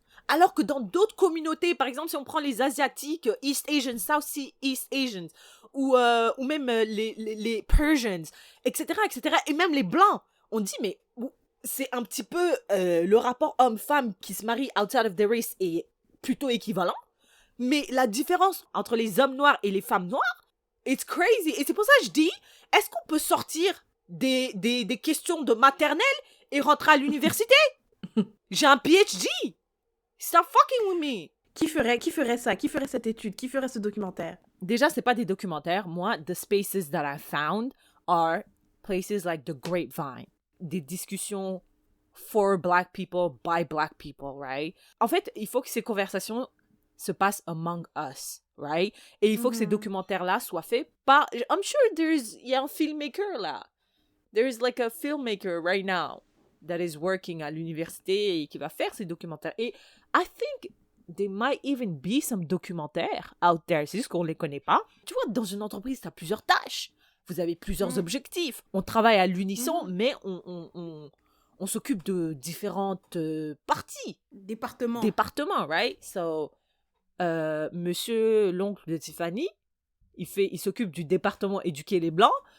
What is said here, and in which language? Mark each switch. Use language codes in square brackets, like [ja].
[fr] Alors que dans d'autres communautés, par exemple, si on prend les Asiatiques, East Asians, South East Asians, ou même les Persians, etc., et même les Blancs, on dit, mais c'est un petit peu le rapport homme-femme qui se marie [en] outside of the race [fr] est plutôt équivalent, mais la différence entre les hommes noirs et les femmes noires, [en] it's crazy. [fr] Et c'est pour ça que je dis, est-ce qu'on peut sortir des questions de maternelle et rentrer à l'université? J'ai un PhD. [en] Stop fucking with me. [fr] Qui ferait ça? Qui ferait cette étude? Qui ferait ce documentaire? Déjà, c'est pas des documentaires. Moi, [en] the spaces that I found are places like the Grapevine. [fr] Des discussions [en] for black people, by black people, right? [fr] En fait, il faut que ces conversations se passent [en] among us, right? [fr] Et il faut que ces documentaires-là soient faits par... [en] I'm sure [fr] il y a un filmmaker là. [en] There is like a filmmaker right now that is working [fr] à l'université et qui va faire ces documentaires. [en] Et I think there might even be some documentaires out there. [fr] C'est juste qu'on les connaît pas. Tu vois, dans une entreprise, tu as plusieurs tâches. Vous avez plusieurs objectifs. On travaille à l'unisson, mais on s'occupe de différentes parties. Départements, right? So, monsieur, l'oncle de Tiffany, il s'occupe du département éduquer les Blancs.